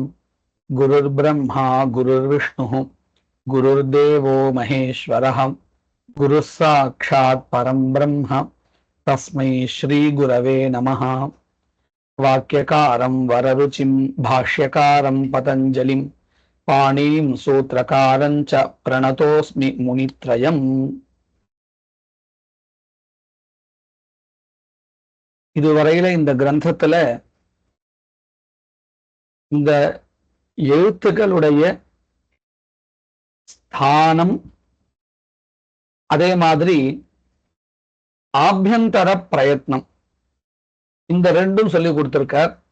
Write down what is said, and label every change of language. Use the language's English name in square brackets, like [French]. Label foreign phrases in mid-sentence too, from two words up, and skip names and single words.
[Sanskrit] गुरुर्ब्रह्मा गुरुर्विष्णुः गुरुर्देवो महेश्वरः गुरुः साक्षात् परं ब्रह्म तस्मै श्रीगुरवे नमः। वाक्यकारं वररुचिं भाष्यकारं पतञ्जलिं पाणिं सूत्रकारं च प्रणतोस्मि मुनित्रयम्. [Tamil] இதுவரையில இந்த கிரந்தத்துல இந்த எழுத்துக்களுடைய ஸ்தானம், அதே மாதிரி ஆபியந்தர பிரயத்னம், இந்த ரெண்டும் சொல்லி கொடுத்திருக்கார்.